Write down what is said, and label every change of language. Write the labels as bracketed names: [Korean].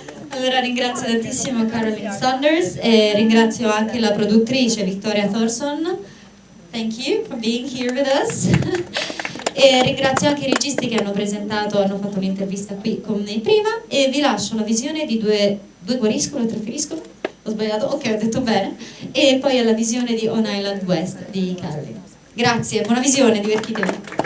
[Italian] Allora ringrazio tantissimo Carolyn Saunders e ringrazio anche la produttrice Victoria Thorson. [English] Thank you for being here with us. [Italian] E ringrazio anche i registi che hanno fatto un'intervista qui con me prima, e vi lascio la visione di due guariscono e tre feriscono. Ho sbagliato? Ok, ho detto bene. E poi alla visione di On Island West di Carolyn. Grazie, buona visione, divertitevi.